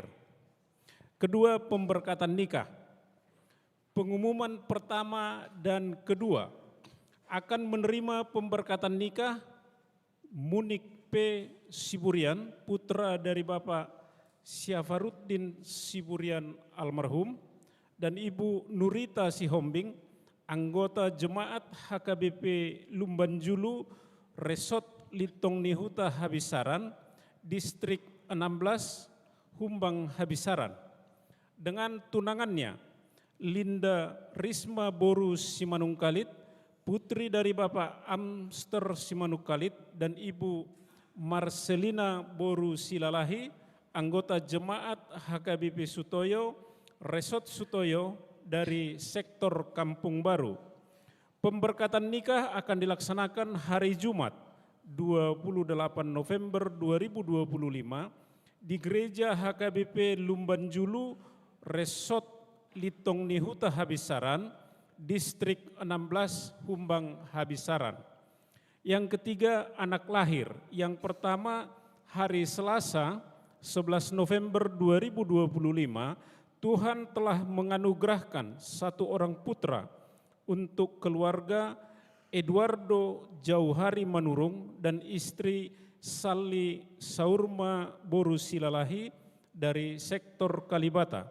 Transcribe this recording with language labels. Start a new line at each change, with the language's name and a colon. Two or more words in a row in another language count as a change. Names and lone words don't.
Indonesian: Kedua, pemberkatan nikah. Pengumuman pertama dan kedua, akan menerima pemberkatan nikah Munik P. Siburian, putra dari Bapak Syafaruddin Siburian almarhum, dan Ibu Nurita Sihombing, anggota Jemaat HKBP Lumbanjulu, Resort Litong Nihuta Habisaran, Distrik 16, Humbang Habisaran. Dengan tunangannya, Linda Risma Boru Simanungkalit, putri dari Bapak Amster Simanungkalit, dan Ibu Marcelina Boru Silalahi, anggota Jemaat HKBP Sutoyo, Resort Sutoyo dari sektor Kampung Baru. Pemberkatan nikah akan dilaksanakan hari Jumat 28 November 2025 di Gereja HKBP Lumbanjulu, Resort Litong Nihuta Habisaran, Distrik 16, Humbang Habisaran. Yang ketiga, anak lahir. Yang pertama, hari Selasa 11 November 2025, Tuhan telah menganugerahkan satu orang putra untuk keluarga Eduardo Jauhari Manurung dan istri Sali Saurma Boru Silalahi dari sektor Kalibata.